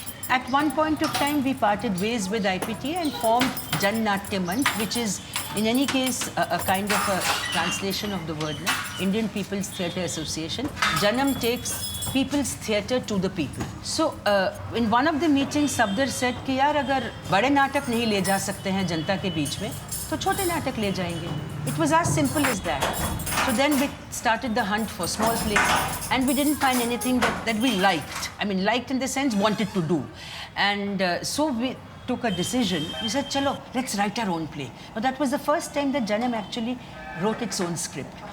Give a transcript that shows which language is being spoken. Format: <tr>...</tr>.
<en>At one point of time, we parted ways with IPT and formed Jan Natya Manch, which is, in any case, a kind of a translation of the word, na? Indian People's Theatre Association. Janam takes people's theatre to the people. So, in one of the meetings, Safdar said</en> <hi>कि यार अगर बड़े नाटक नहीं ले जा सकते हैं जनता के बीच में, तो छोटे नाटक ले जाएंगे.</hi> <en>It was as simple as that. So then we started the hunt for small plays, and we didn't find anything that we liked. I mean, liked in the sense wanted to do. And so we took a decision. We said, chalo, let's write our own play. But that was the first time that Janam actually wrote its own script.</en>